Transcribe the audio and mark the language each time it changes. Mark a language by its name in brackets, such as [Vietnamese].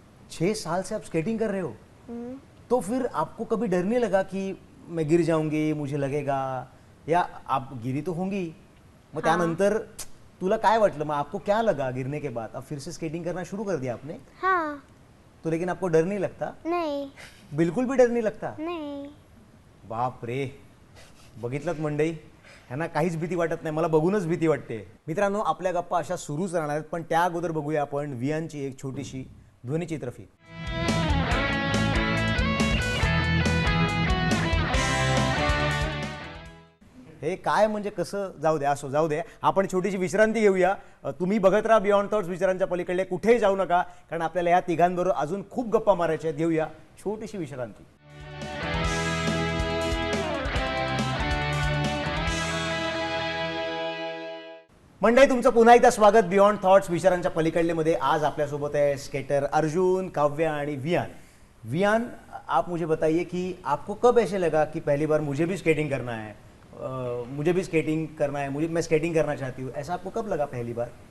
[Hindi] 6 साल से आप स्केटिंग कर रहे हो? तो फिर आपको कभी डर नहीं लगा कि मैं गिर जाऊंगी, मुझे लगेगा, या आप गिरी तो होंगी, [Marathi] मग त्यानंतर तुला काय वाटलं, [Hindi] मग आपको क्या लगा गिरने के बाद? अब फिर से स्केटिंग करना शुरू कर दिया आपने? हाँ। तो लेकिन आपको डर नहीं लगता? नहीं। बिलकुल भी डर नहीं लगता? नहीं। [Marathi] बाप रे, बघितलं मंडई, ह्यांना काहीच भीती वाटत नाही, मला बघूनच भीती वाटते. मित्रांनो, आपल्या गप्पा अशा सुरूच राहणार आहेत, पण त्या अगोदर बघूया आपण वियानची एक छोटीशी ध्वनिचित्रफीत. हे काय म्हणजे कसं, जाऊ द्या, असो जाऊ द्या, आपण छोटीशी विश्रांती घेऊया. तुम्ही बघत राहा बियॉन्ड थॉट्स, विचारांच्या पलीकडे, कुठेही जाऊ नका, कारण आपल्याला या तिघांबरोबर अजून खूप गप्पा मारायच्या आहेत. घेऊया छोटीशी विश्रांती. मंडळी, तुमचं पुन्हा एकदा स्वागत बियॉन्ड थॉट्स, विचारांच्या पलीकडले मध्ये. आज आपल्यासोबत आहे स्केटर अर्जुन, काव्या आणि वियान. [Hindi] वियान, आप मुझे बताइए कि आपको कब ऐसे लगा कि पहली बार मुझे भी स्केटिंग करना है, मुझे भी स्केटिंग करना है, मैं स्केटिंग करना चाहती हूँ, ऐसा आपको कब लगा पहली बार?